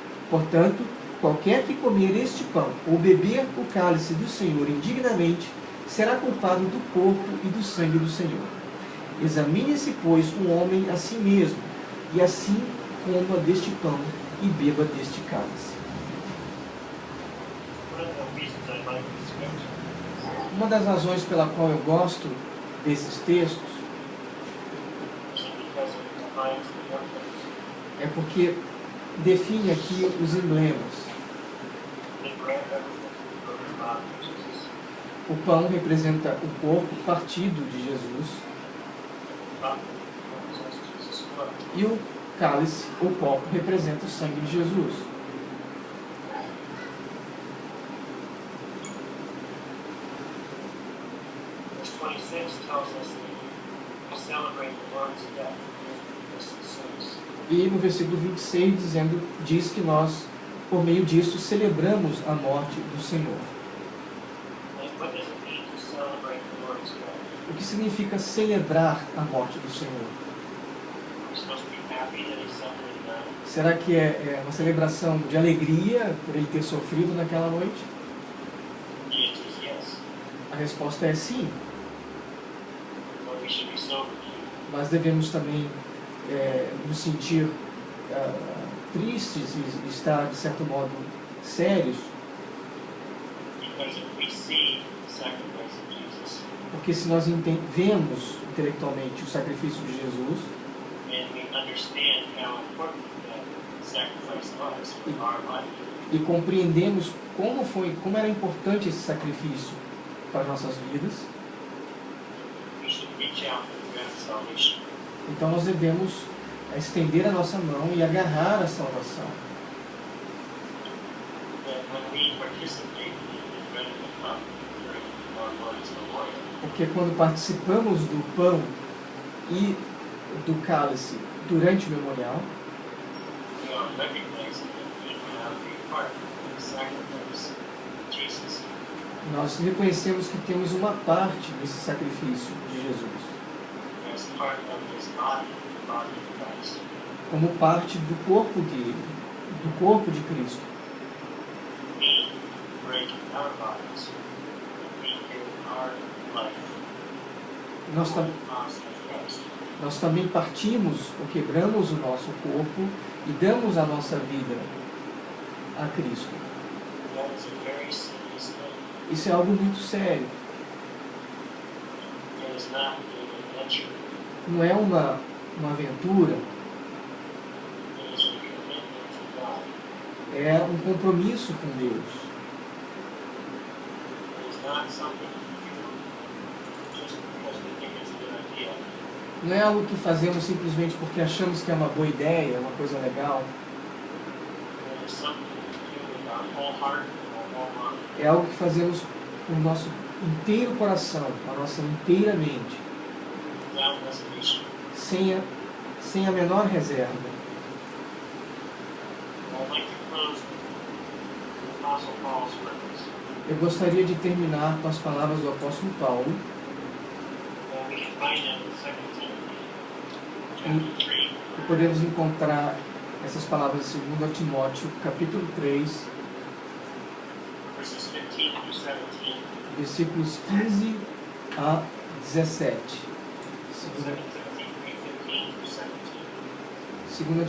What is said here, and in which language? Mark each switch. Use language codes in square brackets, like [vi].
[pt] Portanto, qualquer que comer este pão ou beber o cálice do Senhor indignamente, será culpado do corpo e do sangue do Senhor. Examine-se, pois, o homem a si mesmo, e assim coma deste pão e beba deste cálice. [en] One of the reasons I like this scripture [pt] Uma das razões pela qual eu gosto desses textos [en] is because it defines the emblems. [pt] é porque define aqui os emblemas. [en] The bread represents the broken body of Jesus. [pt] O pão representa o corpo partido de Jesus [en] The cup represents Jesus' blood. [pt] e o cálice, o copo, representa o sangue de Jesus. [en] Verse 26 tells us that we celebrate the Lord's death in this service. [pt] E no versículo 26 diz que nós, por meio disso, celebramos a morte do Senhor. [en] What does it mean to celebrate the Lord's death? [pt] O que significa celebrar a morte do Senhor? [en] We're supposed to be happy that he suffered and died. [pt] Será que é uma celebração de alegria por ele ter sofrido naquela noite? [en] The answer is yes. [pt] A resposta é sim, [en] But we should be sober too. [pt] mas devemos também nos sentir tristes e estar, de certo modo, sérios, [en] Because if we see the sacrifice of Jesus [pt] porque se nós vemos intelectualmente o sacrifício de Jesus [en] and we understand how important that sacrifice was for our life, [pt] e compreendemos como era importante esse sacrifício para as nossas vidas, [en] we should reach out and grab salvation. [pt] então nós devemos estender a nossa mão e agarrar a salvação. [en] That when we participate in the bread and the cup during our Lord's memorial, [pt] Porque quando participamos do pão e do cálice durante o memorial, [en] we are recognizing that we have a part in the sacrifice of Jesus. [pt] nós reconhecemos que temos uma parte desse sacrifício de Jesus, [en] As part of his body, the body of Christ. [pt] como parte do corpo dele, do corpo de Cristo. [en] We break our bodies, we give our life [pt] Nós, [en] for [pt] tam- [en] the cause of Christ. [pt] nós também partimos ou quebramos o nosso corpo e damos a nossa vida a Cristo. [en] That is a very serious thing. [pt] Isso é algo muito sério. [en] It is not an adventure. [pt] Não é uma aventura, [en] It is a commitment to God. [pt] é um compromisso com Deus. [en] It is not something we do just because we think it's a good idea. [pt] Não é algo que fazemos simplesmente porque achamos que é uma boa ideia, é uma coisa legal. [en] It is something we do with our whole heart and our whole mind. [pt] É algo que fazemos com o nosso inteiro coração, com a nossa inteira mente, [en] Without reservation. [pt] sem a menor reserva. [en] I'd like to close with the Apostle Paul's words. [pt] Eu gostaria de terminar com as palavras do apóstolo Paulo, [en] We can find them in 2 Timothy chapter 3, [pt] e podemos encontrar essas palavras em 2 Timóteo, capítulo 3, [en] verses 15 through 17. [pt] versículos 15 a 17. [en] 2 Timothy 3:15 through 17.